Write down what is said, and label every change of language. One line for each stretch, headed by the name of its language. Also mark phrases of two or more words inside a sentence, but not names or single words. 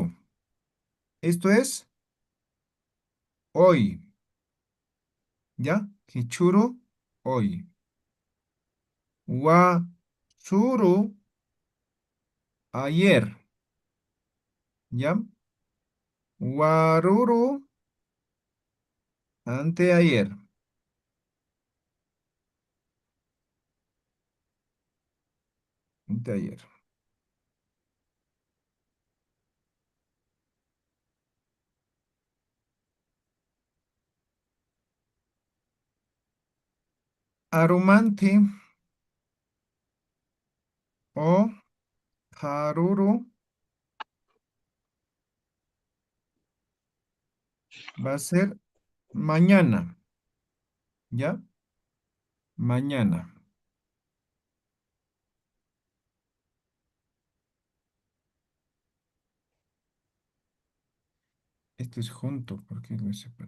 Spanish: Esto es hoy, ¿ya? Hichuru, hoy. Wa, suru, ayer, ¿ya? Waruru, anteayer, anteayer. Arumanti o haruru va a ser mañana, ¿ya? Mañana. Esto es junto, porque lo separó.